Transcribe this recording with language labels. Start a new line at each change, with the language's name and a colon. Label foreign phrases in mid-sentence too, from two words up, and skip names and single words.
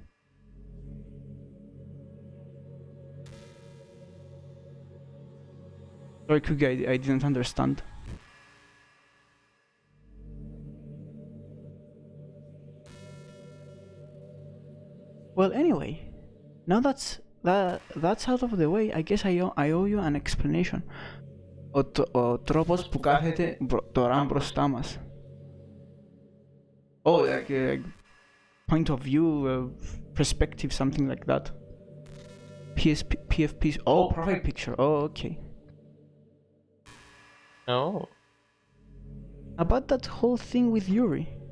English: Sorry, Cookie, I didn't understand. Well, anyway, now that's out of the way, I guess I owe you an explanation.
Greek: Ο τρόπος που κάθεται τώρα μπροστά μας.
English: Oh, like a point of view, perspective, something like that. PFP. Oh, profile picture. Oh, okay. Oh. About that whole thing with Yuri.